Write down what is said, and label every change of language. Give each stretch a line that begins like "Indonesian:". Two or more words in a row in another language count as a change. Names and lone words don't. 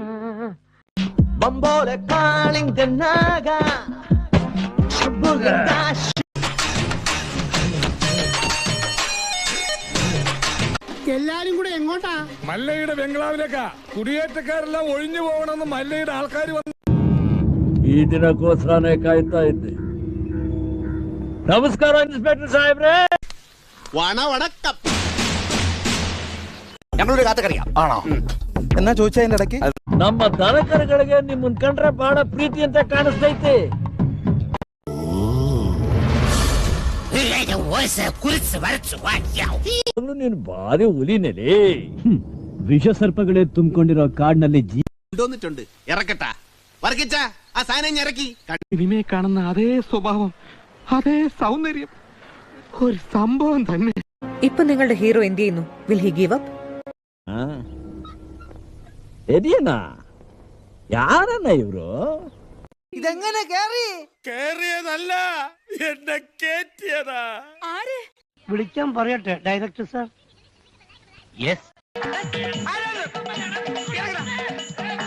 Malayalam: ബംബോലെ കാളിംഗനാഗ എല്ലാരും കൂടെ എങ്ങോട്ടാ? മല്ലയുടെ ബംഗ്ലാവിലേക്കാ. കുടിയേറ്റക്കാരെല്ലാം ഒഴിഞ്ഞു പോകണമെന്ന് മല്ലയുടെ ആൾക്കാർ വന്നു.
Kannada: ಈ ದಿನಕ್ಕೋಸ್ಕರನೇ ಕಾಯ್ತಾ ಇದ್ದೆ. ನಮಸ್ಕಾರ ಇನ್ಸ್ಪೆಕ್ಟರ್ ಸಾಹೇಬ್ರೆ.
Malayalam: ഞങ്ങളൊരു കാത്തക്കറിയാം. ആണോ എന്നാ ചോദിച്ചാ അതിന്റെ ഇടയ്ക്ക്
Kannada: ನಮ್ಮ ದನಕರುಗಳಿಗೆ ನಿಮ್ಮನ್ ಕಂಡ್ರೆ ಬಹಳ ಪ್ರೀತಿ ಅಂತ ಕಾಣಿಸ್ತೈತೆ. ನೀನು ಭಾರಿ ಹುಲಿನೇಲಿ. ವಿಷ ಸರ್ಪಗಳೇ ತುಂಬಿಕೊಂಡಿರೋ ಕಾಡಿನಲ್ಲಿ
Malayalam: ഇറക്കട്ട വർക്കിച്ച ആ സാധനം ഇറക്കി. സിനിമയെ കാണുന്ന അതേ സ്വഭാവം, അതേ സൗന്ദര്യം, ഒരു സംഭവം തന്നെ. ഇപ്പൊ നിങ്ങളുടെ ഹീറോ എന്ത് ചെയ്യുന്നു?
English: Will he give up?
Kannada: ಯಾರನ್ನ ಇವ್ರು?
Malayalam: ഇതെങ്ങനെ കേറി? കേറിയതല്ല, എന്നെ കേറ്റിയതാ. വിളിക്കാൻ പറയട്ടെ ഡയറക്ടർ സാർ? യെസ്.